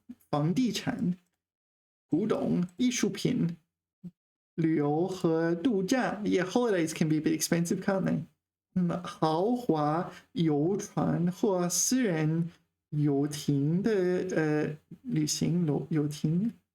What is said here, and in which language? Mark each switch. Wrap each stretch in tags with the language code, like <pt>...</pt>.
<zh>房地产、古董、艺术品、旅游和度假。</zh> <en>Yeah, holidays can be a bit expensive, can't they?</en> <zh>豪华游船或私人游艇的旅行游艇。</zh>